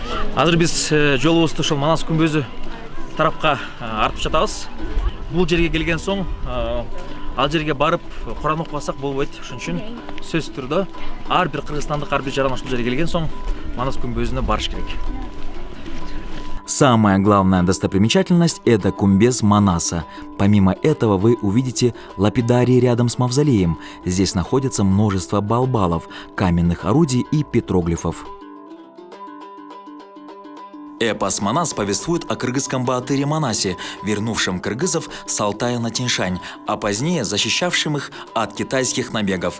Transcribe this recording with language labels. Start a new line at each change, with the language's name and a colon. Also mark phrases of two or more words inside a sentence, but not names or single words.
Kyrgyz: Азыр биз жолубузду ушул Манас күмбөзү тарапка артып жатабыз. Бул жерге келген соң ал жерге барып Куран окубасак болбойт. Ошон үчүн сөзсүз түрдө ар бир кыргызстандык, ар бир жаранаш бул жерге келген соң Манас күмбөзүнө барыш керек.
Russian: Самая главная достопримечательность – это кумбез Манаса. Помимо этого вы увидите лапидарии рядом с мавзолеем. Здесь находится множество балбалов, каменных орудий и петроглифов. Эпос Манас повествует о кыргызском богатыре Манасе, вернувшем кыргызов с Алтая на Тянь-Шань, а позднее защищавшим их от китайских набегов.